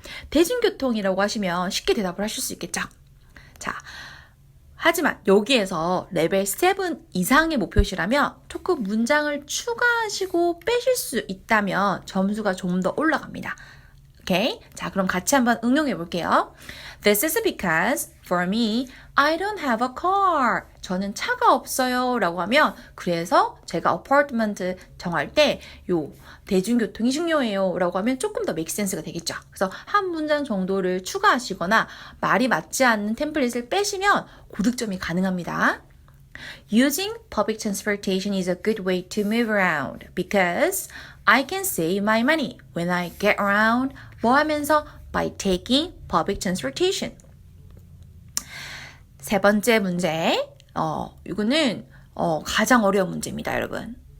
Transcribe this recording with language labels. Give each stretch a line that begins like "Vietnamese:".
Korean: 대중교통이라고 하시면 쉽게 대답을 하실 수 있겠죠. 자, 하지만 여기에서 레벨 7 이상의 목표시라면 조금 문장을 추가하시고 빼실 수 있다면 점수가 좀 더 올라갑니다. 오케이? 자, 그럼 같이 한번 응용해 볼게요.
English: This is because for me, I don't have a car.
Korean: 저는 차가 없어요. 라고 하면 그래서 제가 어파트먼트 정할 때 요 대중교통이 중요해요. 라고 하면 조금 더
English: make sense
Korean: 가 되겠죠. 그래서 한 문장 정도를 추가하시거나 말이 맞지 않는 템플릿을 빼시면 고득점이 가능합니다.
English: Using public transportation is a good way to move around because I can save my money when I get around.
Korean: 뭐 하면서?
English: By taking public transportation.
Korean: 세 번째 문제. 이거는 가장 어려운 문제입니다, 여러분.